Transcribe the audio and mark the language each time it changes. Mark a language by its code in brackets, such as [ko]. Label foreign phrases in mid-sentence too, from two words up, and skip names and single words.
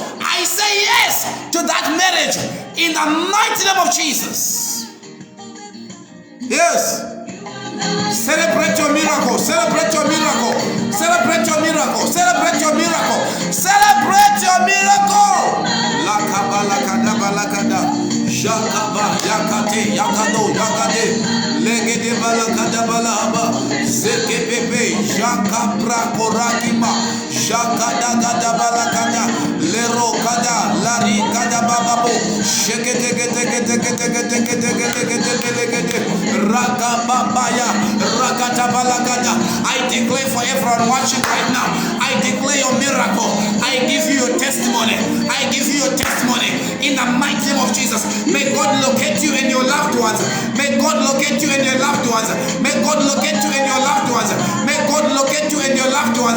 [en] I say yes to that marriage in the mighty name of Jesus. Yes. Celebrate your miracle. Celebrate your miracle. Celebrate your miracle. Celebrate your miracle. Celebrate your miracle. Lakaba lakada balakada. Jakaba yakate yakado yakade. Legede balakada balaba. Zekepepe jakabra korakima. Jakada gada balakada. Lero kada lari kada bababo. Shekete gete gete gete gete gete gete gete gete. Ragababaya, Ragatabalagada. I declare for everyone watching right now, I declare your miracle. I give you your testimony. I give you your testimony in the mighty name of Jesus. May God locate you and your loved ones. May God locate you and your loved ones. May God locate you and your loved ones. May God locate you and your loved ones.